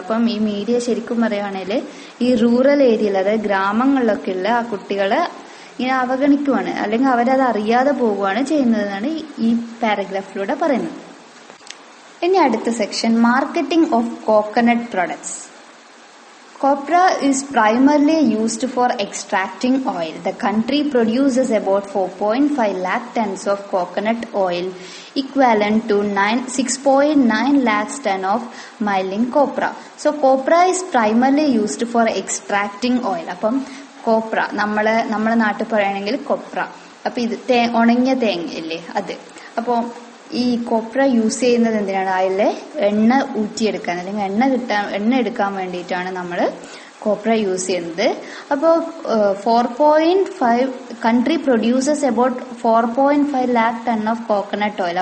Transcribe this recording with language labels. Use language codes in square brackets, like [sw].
[ml] അപ്പം ഈ മീഡിയ ശരിക്കും പറയുകയാണെങ്കിൽ ഈ റൂറൽ ഏരിയയിൽ, അതായത് ഗ്രാമങ്ങളിലൊക്കെ ഉള്ള ആ കുട്ടികളെ ഇങ്ങനെ അവഗണിക്കുവാണ്, അല്ലെങ്കിൽ അവരത് അറിയാതെ പോവുകയാണ് ചെയ്യുന്നതെന്നാണ് ഈ പാരഗ്രാഫിലൂടെ പറയുന്നത്. ഇനി അടുത്ത section, marketing of coconut products. [en] Copra is primarily used for extracting oil. The country produces about 4.5 lakh tons of coconut oil, equivalent to 6.9 lakhs ton of milling copra. So copra is primarily used for extracting oil. [ml] അപ്പം കോപ്ര നമ്മളെ നാട്ടിൽ പറയുകയാണെങ്കിൽ കൊപ്ര. അപ്പൊ ഇത് ഉണങ്ങിയ തേങ്ങ ഇല്ലേ അത്. അപ്പൊ ഈ കൊപ്ര യൂസ് ചെയ്യുന്നത് എന്തിനാണ്? അതിലെ എണ്ണ ഊറ്റിയെടുക്കാൻ, അല്ലെങ്കിൽ എണ്ണ എടുക്കാൻ വേണ്ടിയിട്ടാണ് നമ്മൾ കൊപ്ര യൂസ് ചെയ്യുന്നത്. [en] അപ്പോൾ 4.5 country producers about 4.5 lakh ton of coconut oil.